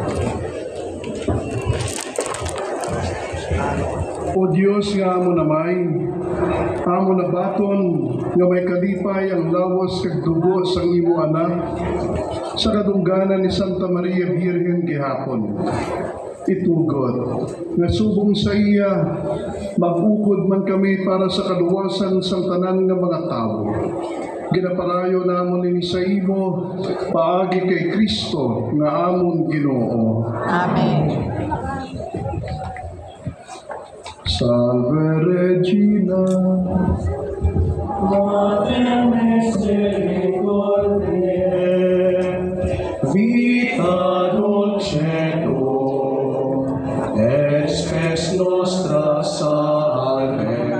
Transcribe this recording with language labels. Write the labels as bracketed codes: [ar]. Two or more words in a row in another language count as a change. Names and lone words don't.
[hil] O Diyos nga amo namay, amo na baton nga may kalipay ang lawas kag dugo sang imo anak sa kadungganan ni Santa Maria Virgen gihapon. Itugod nga subong sa iya magukod man kami para sa kaluwasan sang tanan nga mga tao. Ginaparayo namon ini sa imo paagi kay Kristo nga amon Ginoo. Amen. [la] Salve Regina, Mater misericordiae, vita dulcedo, et spes nostra salve.